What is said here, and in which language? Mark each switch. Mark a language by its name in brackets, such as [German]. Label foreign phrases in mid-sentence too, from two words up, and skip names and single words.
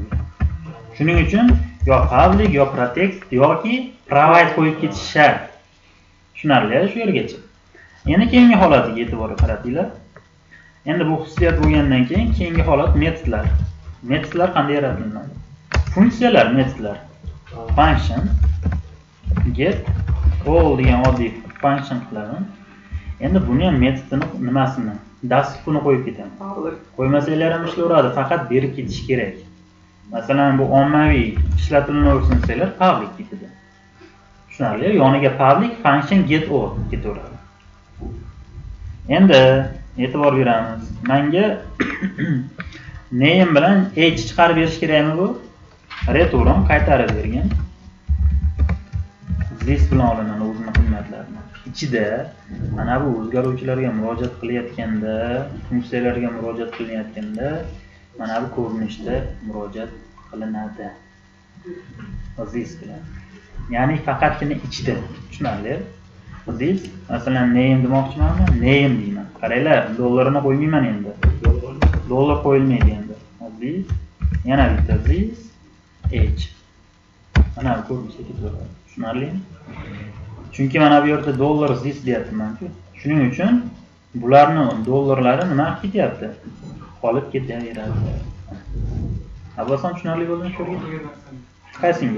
[Uzbek] Shuning uchun yo public yo protect yoki provide qo'yib ketish shart. Tushunarli shu yergacha. Endi keyingi holatiga e'tibor qaratinglar. Endi bu xususiyat bo'lgandan keyin keyingi holat metodlar. Metodlar qanday yaratiladi? Funksiyalar, metodlar. [English] Function get all [Uzbek] degan oddiy function qilaman. Endi buni ham metodini nimasini, dasturni qo'yib ketaman. Qo'ymasanglar ham ishlayveradi, faqat berib ketish kerak. Masalan, bu ommaviy ishlatilaversin desanglar, public tipida. Tushunarli, yoniga [English] public function get all [Uzbek] ketaveradi. Endi e'tibor beramiz. Menga name bilan age chiqarib berish kerakmi bu? Return qaytarib bergan. This bilan olinadi o'zining qiymatlarini. Ichida mana bu o'zgaruvchilarga murojaat qilayotganda, funksiyalarga murojaat qilayotganda mana bu ko'rinishda murojaat qilinadi. This bilan. Ya'ni faqatgina ichida. Tushunarli? This masalan name demoqchimanmi? Name deyman. Qaranglar, dollarini qo'ymayman endi. Dollar qo'yilmaydi endi. This yana bitta [English] this age. [Uzbek] Mana bu ko'rinishda ketaveradi. Tushunarlimi? Chunki mana bu yerda [English] dollar this [Uzbek] deyapman-ku. Shuning uchun bularni dollarlari nima qilib ketyapti? Qolib ketaveradi. Abasan tushunarli bo'ldimi shu yerga? Qaysinga?